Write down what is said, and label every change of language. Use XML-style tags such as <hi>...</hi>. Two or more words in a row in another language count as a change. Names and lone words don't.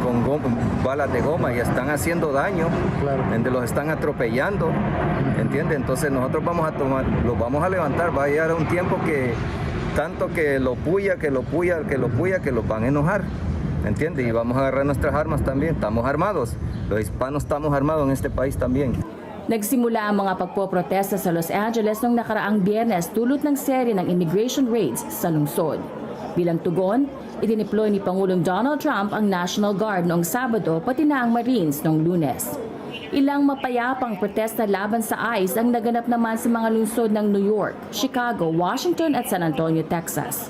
<es>Con balas de goma y están haciendo daño, los están atropellando, ¿entiendes? Entonces nosotros los vamos a levantar, va a llegar un tiempo que tanto que los van a enojar, ¿entiendes? Y vamos a agarrar nuestras armas también, estamos armados, los hispanos estamos armados en este país también.</es> <tl>Nagsimula ang mga pagpoprotesta sa Los Angeles noong nakaraang Biyernes dulot ng serye ng</tl> <en>immigration raids</en> <tl>sa lungsod. Bilang tugon, idineploy ni Pangulong Donald Trump ang National Guard noong Sabado pati na ang Marines noong Lunes. Ilang mapayapang protesta laban sa ICE ang naganap naman sa mga lungsod ng New York, Chicago, Washington at San Antonio, Texas.</tl>